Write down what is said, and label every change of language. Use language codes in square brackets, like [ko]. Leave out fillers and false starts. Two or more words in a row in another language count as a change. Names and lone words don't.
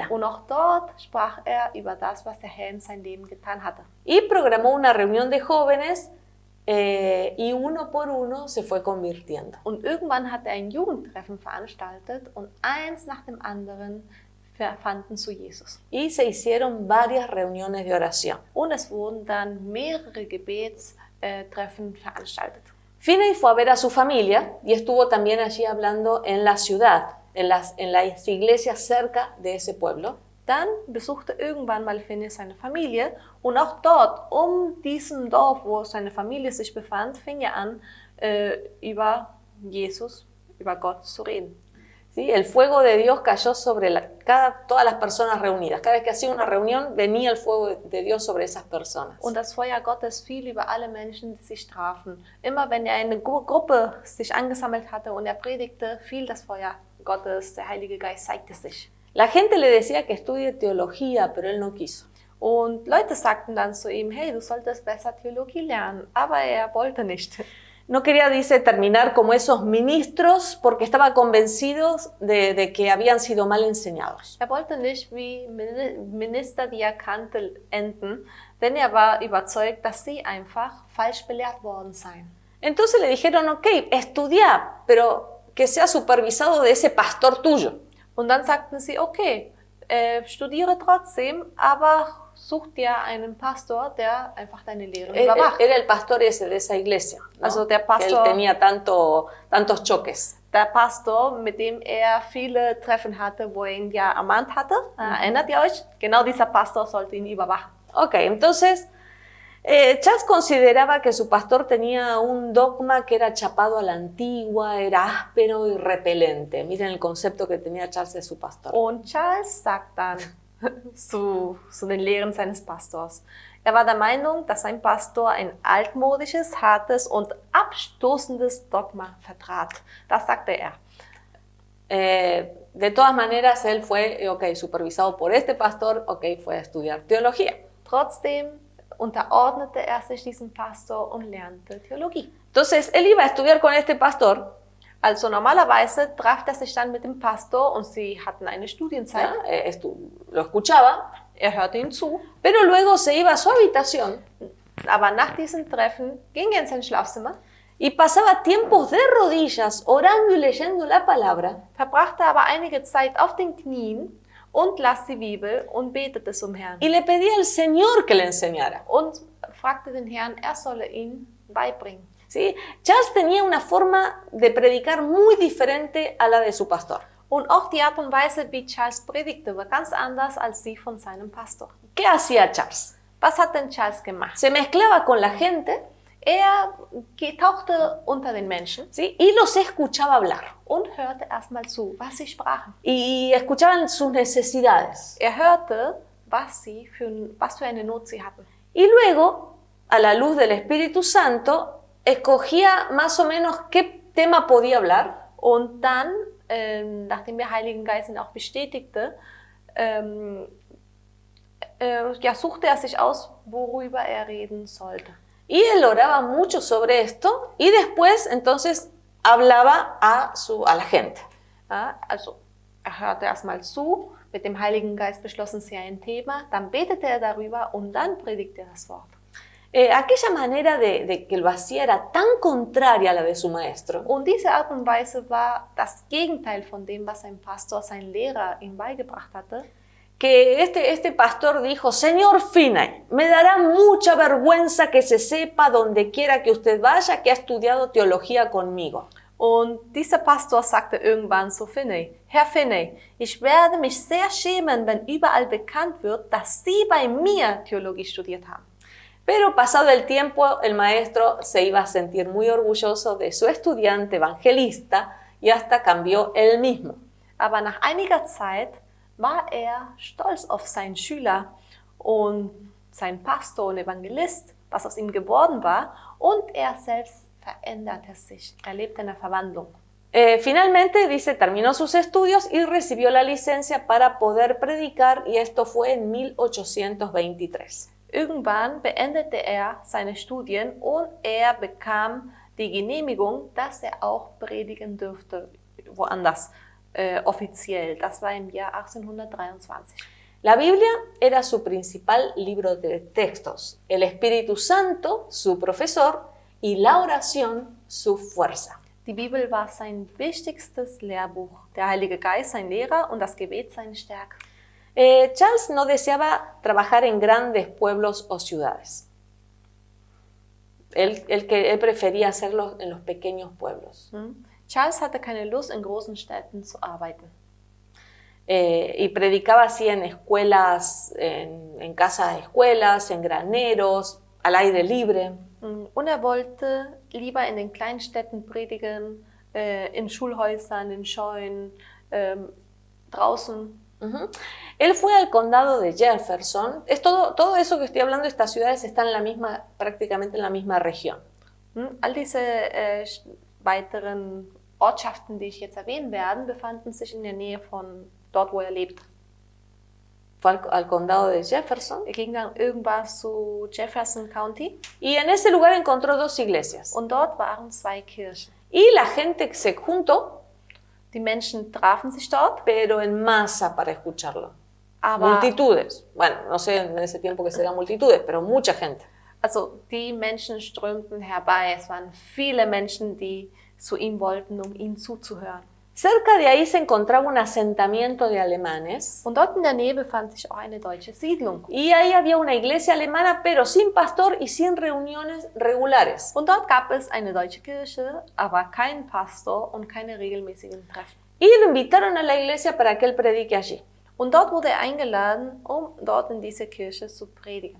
[de] Und auch dort sprach er über das, was der Herr in sein Leben getan hatte. [es] Y programó una reunión de jóvenes y uno por uno se fue convirtiendo. [de] Und irgendwann hat er ein Jugendtreffen veranstaltet und eins nach dem anderen fanden zu Jesus. [es] Y se hicieron varias reuniones de oración. [de] Und es wurden dann mehrere Gebetstreffen veranstaltet. [es] Finney fue a ver a su familia y estuvo también allí hablando en la ciudad, en las iglesias cerca de ese pueblo. [de] Dann besuchte irgendwann mal Finney seine Familie und auch dort, diesem Dorf, wo seine Familie sich befand, fing er an, über Jesus, über Gott zu reden. [es] ¿Sí? El fuego de Dios cayó sobre todas las personas reunidas. Cada vez que hacía una reunión, venía el fuego de Dios sobre esas personas. [de] Und das Feuer Gottes fiel über alle Menschen, die sich trafen. Immer wenn eine Gruppe sich angesammelt hatte und er predigte, fiel das Feuer Gottes, der Heilige Geist zeigte sich. [es] La gente le decía que estudie teología, pero él no quiso. [de] Und Leute sagten dann zu ihm, hey, du solltest besser Theologie lernen, aber er wollte nicht. [es] No quería, dice, terminar como esos ministros porque estaba convencido de que habían sido mal enseñados. [de] wollte nicht wie Ministerdiakante enden, denn war überzeugt, dass sie einfach falsch belehrt worden seien. [es] Entonces le dijeron, ok, estudia, pero que sea supervisado de ese pastor tuyo. [de] Und dann sagten sie, okay, studiere trotzdem, aber such dir einen Pastor, der einfach deine Lehre überwacht. [es] Era el pastor ese de esa iglesia, ¿no? [de] Also der Pastor, [es] que él tenía tantos choques. [de] Der Pastor, mit dem viele Treffen hatte, wo ihn ja ermahnt hatte. Erinnert ihr euch? Genau dieser Pastor sollte ihn überwachen. [es] Ok, entonces Charles consideraba que su pastor tenía un dogma que era chapado a la antigua, era áspero y repelente. Miren el concepto que tenía Charles de su pastor. [de] Und Charles sagt dann zu den Lehren seines Pastors, er war der Meinung, dass sein Pastor ein altmodisches, hartes und abstoßendes Dogma vertrat. Das sagte er. [es] De todas maneras, él fue, supervisado por este pastor, fue a estudiar teología. [de] Trotzdem unterordnete er sich diesem Pastor und lernte Theologie. [es] Entonces, él iba a estudiar con este pastor. [de] Also normalerweise traf er sich dann mit dem Pastor und sie hatten eine Studienzeit. Ja, [es] lo escuchaba. [de] Er hörte ihm zu. [es] Pero luego se iba a su habitación. [de] Aber nach diesem Treffen ging er in sein Schlafzimmer. [es] Y pasaba tiempos de rodillas orando y leyendo la palabra. [de] Verbrachte aber einige Zeit auf den Knien und las die Bibel und betete zum Herrn. [es] Y le pedía al Señor que le enseñara. [de] Und fragte den Herrn, er solle ihn beibringen. [es] ¿Sí? Charles tenía una forma de predicar muy diferente a la de su pastor. [de] Und auch die Art und Weise, wie Charles predigte, war ganz anders als die von seinem Pastor. [es] ¿Qué hacía Charles? [de] Was hat denn Charles gemacht? [es] Se mezclaba con la gente. [de] Er tauchte unter den Menschen, [es] ¿sí? Y los escuchaba hablar. [de] Und hörte erstmal zu, was sie sprachen. [es] Y escuchaban sus necesidades. [de] Er hörte, was für eine Not sie hatten. [es] Y luego, a la luz del Espíritu Santo, escogía más o menos qué tema podía hablar. [de] Und dann, nachdem der Heilige Geist ihn auch bestätigte, suchte er sich aus, worüber er reden sollte. [es] Y él oraba mucho sobre esto y después entonces hablaba a la gente. [de] Also er hörte erstmal zu, mit dem Heiligen Geist beschlossen sie ein Thema, dann betete er darüber und dann predigte er das Wort. [es] Aquella manera de que lo hacía era tan contraria a la de su maestro. [de] Und diese Art und Weise war das Gegenteil von dem, was sein Pastor, sein Lehrer ihm beigebracht hatte. [es] Que este pastor dijo, Señor Finney, me dará mucha vergüenza que se sepa donde quiera que usted vaya que ha estudiado teología conmigo. [de] Und dieser Pastor sagte irgendwann zu Finney, Herr Finney, ich werde mich sehr schämen, wenn überall bekannt wird, dass Sie bei mir Theologie studiert haben. [es] Pero pasado el tiempo, el maestro se iba a sentir muy orgulloso de su estudiante evangelista y hasta cambió él mismo. [de] Aber nach einiger Zeit war er stolz auf seinen Schüler und seinen Pastor und Evangelist, was aus ihm geworden war, und er selbst veränderte sich, erlebte eine Verwandlung. [es] Finalmente, dice, terminó sus estudios y recibió la licencia para poder predicar, y esto fue en 1823. [de] Irgendwann beendete er seine Studien und er bekam die Genehmigung, dass er auch predigen dürfte, woanders. Oficial, das war im Jahr 1823. [es] La Biblia era su principal libro de textos, el Espíritu Santo su profesor y la oración su fuerza. [de] Die Bibel war sein wichtigstes Lehrbuch, der Heilige Geist sein Lehrer und das Gebet seine Stärke. [es] Charles no deseaba trabajar en grandes pueblos o ciudades. Él prefería hacerlo en los pequeños pueblos. [de] Charles hatte keine Lust, in großen Städten zu arbeiten. [es] Y predicaba así en escuelas, en casas de escuelas, en graneros, al aire libre. [de] Und er wollte lieber in den kleinen Städten predigen, in Schulhäusern, in Scheunen, draußen. [es] Él fue al condado de Jefferson. Todo eso que estoy hablando, estas ciudades están prácticamente en la misma región. [de] All diese weiteren Ortschaften, die ich jetzt erwähnen werde, befanden sich in der Nähe von dort, wo er lebte. [es] fue al condado de Jefferson, [de] ging dann irgendwas zu Jefferson County [es] y en ese lugar encontró 2 iglesias. [de] und dort waren 2 Kirchen. [es] Y la gente se juntó, [de] Die Menschen trafen sich dort, [es] pero en masa para escucharlo. [de] aber [es] Multitudes. Bueno, no sé en ese tiempo que serán multitudes, pero mucha gente. [de] also die Menschen strömten herbei. Es waren viele Menschen, die zu ihm wollten, um ihm zuzuhören. [es] Cerca de ahí se encontraba un asentamiento de alemanes [de] Und dort in der Nähe befand sich auch eine deutsche Siedlung. [es] y ahí había una iglesia alemana, pero sin pastor y sin reuniones regulares. [de] Und dort gab es eine deutsche Kirche, aber keinen Pastor und keine regelmäßigen Treffen. [es] Y lo invitaron a la iglesia para que él predique allí. [de] Und dort wurde er eingeladen, um dort in dieser Kirche zu predigen.